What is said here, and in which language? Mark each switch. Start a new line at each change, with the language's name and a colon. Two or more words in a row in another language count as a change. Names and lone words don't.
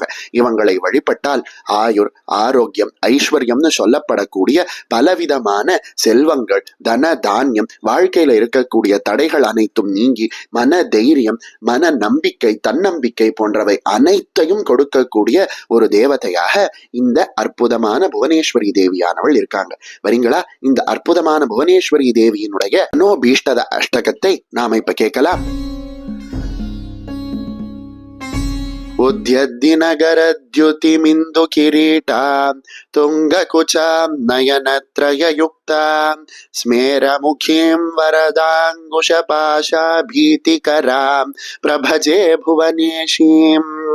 Tamil: இவங்களை வழிபட்டால் ஆயுர், ஆரோக்கியம், ஐஸ்வர்யம்னு சொல்லப்படக்கூடிய பலவிதமான செல்வங்கள், தன தானியம், வாழ்க்கையில இருக்கக்கூடிய தடைகள் அனைத்தும் நீங்கி மன தைரியம், மன நம்பிக்கை, தன்னம்பிக்கை போன்றவை அனைத்தையும் கொடுக்கக்கூடிய ஒரு தேவதையாக இந்த அற்புதமான புவனேஸ்வரி தேவியானவள் இருக்காங்க. வரீங்களா? இந்த அற்புதமான புவனேஸ்வரி தேவியினுடைய மனோபீஷ்டத அஷ்டகத்தை நாம இப்ப கேட்கலாம்.
Sanskrit: उद्यद्दिनगरद्युतिमिन्दु किरीटां तुङ्गकुचां नयनत्रययुक्तां स्मेरमुखीं वरदाङ्कुशपाशाभीतिकरां प्रभजे भुवनेशीम्.